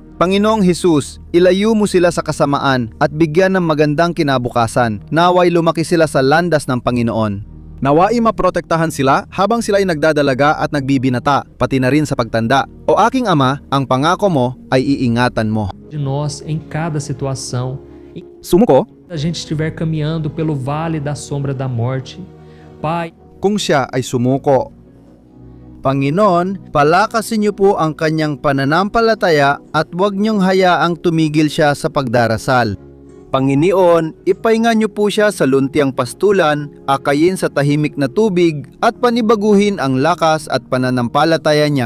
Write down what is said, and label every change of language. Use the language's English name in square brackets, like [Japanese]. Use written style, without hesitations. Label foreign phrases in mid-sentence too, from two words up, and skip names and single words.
[Filipino] Panginoong Jesus, ilayo mo sila sa kasamaan at bigyan ng magandang kinabukasan. Naway lumaki sila sa landas ng Panginoon. Nawai maprotektahan sila habang sila ay nagdadalaga at nagbibinata, pati na rin sa pagtanda. O aking Ama, ang pangako mo ay iingatan mo. [Portuguese] De nós em cada situação, [Filipino] Sumuko, [Portuguese] a gente estiver caminhando pelo vale da sombra da morte. Pai, [Filipino] Kung siya ay sumuko. Panginoon, palakasin niyo po ang kanyang pananampalataya at huwag niyong hayaang tumigil siya sa pagdarasal. Panginoon, ipahinga niyo po siya sa luntiang pastulan, akayin sa tahimik na tubig at panibaguhin ang lakas at pananampalataya niya.